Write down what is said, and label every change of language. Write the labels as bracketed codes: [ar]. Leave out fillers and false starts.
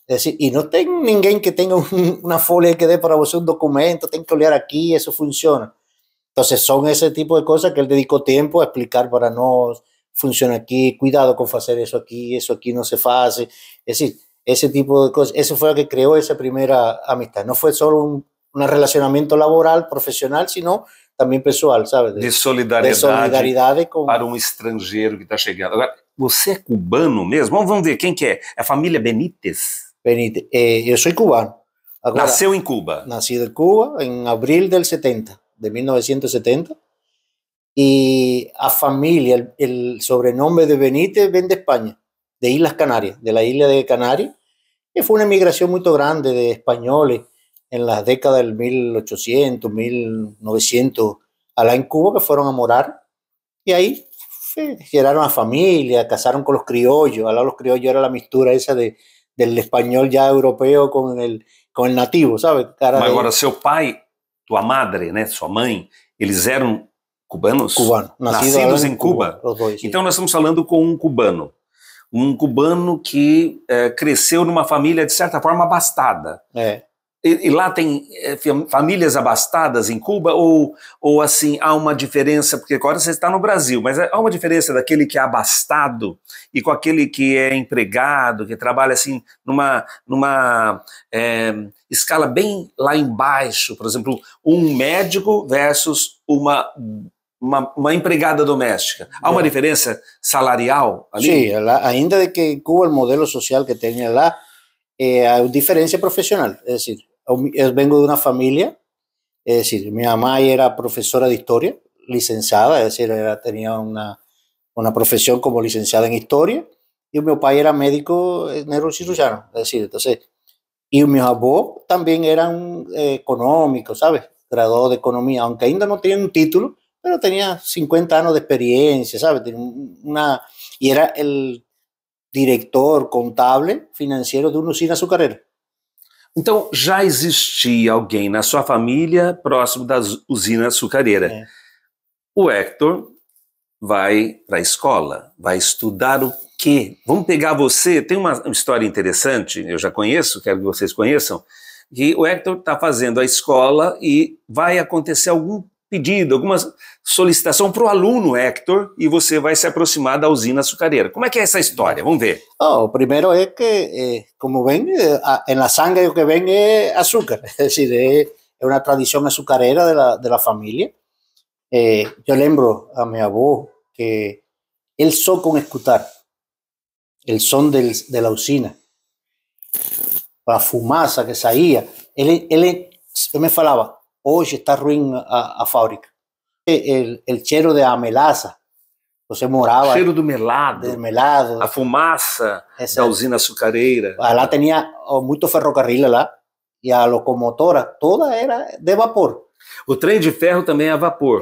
[es] Es decir, y no tengo ninguém que tenga una folia que dé para usted un documento, tengo que olhar aquí, eso funciona. Entonces son ese tipo de cosas que él dedicó tiempo a explicar para nos, funciona aquí, cuidado con hacer eso aquí no se hace. Es decir, ese tipo de cosas, eso fue lo que creó esa primera amistad. No fue solo un relacionamiento laboral, profesional, sino [pt] também pessoal, sabe? De solidariedade para um estrangeiro que está chegando. Agora, você é cubano mesmo? Vamos ver, quem que é? É a família Benítez? Benítez. Eu sou cubano. Agora, nasceu em Cuba? Nascido em Cuba, em abril de 1970. E a família, o sobrenome de Benítez vem de Espanha, de Islas Canarias, [es] de la isla de Canarias. [pt] E foi uma migração muito grande de espanhóis [es] en las décadas del 1800, 1900, allá en Cuba, que fueron a morar, y ahí generaron a familia, casaron con los criollos. Allá los criollos era la mixtura esa del español ya europeo con el nativo, ¿sabes? [pt] Mas agora, seu pai, tua madre, né, sua mãe, eles eram cubanos? Cubanos, nascidos em Cuba. Os dois, sim. Então nós estamos falando com um cubano que cresceu numa família, de certa forma, abastada. E lá tem famílias abastadas em Cuba ou assim, há uma diferença, porque agora você está no Brasil, mas há uma diferença daquele que é abastado e com aquele que é empregado, que trabalha assim numa escala bem lá embaixo, por exemplo, um médico versus uma empregada doméstica. Há uma diferença salarial ali? Sim, ainda de que em Cuba o modelo social que tem lá há diferença profissional, [es] é decir, eu vengo de uma família, es decir, mi mamá era profesora de historia, licenciada, es decir, tenía una profesión como licenciada en historia, y mi papá era médico neurocirujano, es decir, entonces, y mis abuelos también eran económicos, ¿sabes? graduado de economía, aunque ainda no tenía un título, pero tenía 50 años de experiencia, ¿sabes? Y era el diretor contable financiero de uma usina azucareira. [pt] Então, já existia alguém na sua família próximo da usina açucareira. É. O Hector vai para a escola, vai estudar o quê? Vamos pegar você, tem uma história interessante, eu já conheço, quero que vocês conheçam, que o Hector está fazendo a escola e vai acontecer algum pedido, alguma solicitação para o aluno Hector e você vai se aproximar da usina açucareira. Como é que é essa história? Vamos ver. [es] Oh, primero es que, como ven, en la sangre lo que ven es azúcar, es decir, es una tradición azucarera de la familia. Yo lembro a mi abuelo que él só con escuchar el son de la usina, la fumaça que saía, él me falaba, hoy está ruim a fábrica. [pt] El cheiro de amelaça, você morava... O cheiro do melado, melado, a fumaça da usina açucareira. Lá tinha muito ferrocarril lá, e a locomotora toda era de vapor. O trem de ferro também é a vapor.